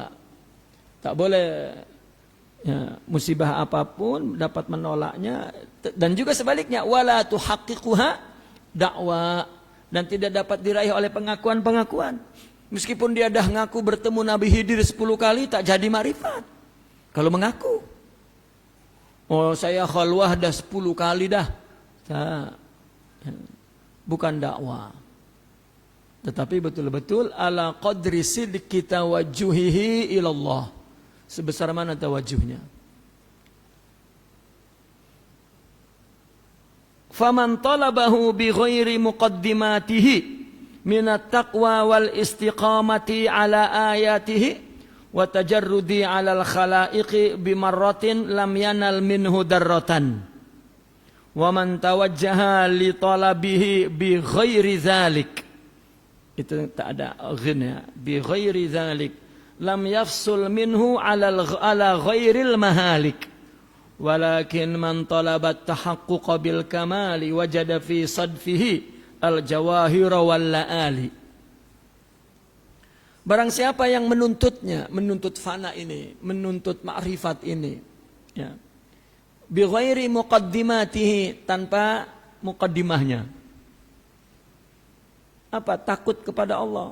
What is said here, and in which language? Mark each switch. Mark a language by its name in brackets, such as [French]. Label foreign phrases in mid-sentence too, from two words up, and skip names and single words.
[Malay] Tak boleh ya, musibah apapun dapat menolaknya, dan juga sebaliknya [Arabic] ولا تحققها دعوى, [Malay] dan tidak dapat diraih oleh pengakuan-pengakuan. Meskipun dia dah ngaku bertemu Nabi Khidir 10 kali, tak jadi marifat. Kalau mengaku, oh saya khalwah dah 10 kali dah, tak. Bukan dakwah, tetapi betul-betul [Arabic] على قدر صدق توجهه إلى الله, [Malay] sebesar mana tawajuhnya. [Arabic] فمن طلبه بغير مقدماته من التقوى والاستقامة على آياته والتجرد على الخلائق بمرة لم ينل منه ذرة. ومن توجه لطلبه بغير ذلك, [Malay] itu tak ada [Arabic] غنى بغير ذلك لم يفصل منه على غير المهالك ولكن من طلب التحقق بالكمال وجد في صدفه الجواهر واللآلي. [Malay] Barang siapa yang menuntutnya, menuntut fana ini, menuntut ma'rifat ini, ya, [Arabic] بغير مقدماته, [Malay] tanpa muqaddimahnya. Apa? Takut kepada Allah.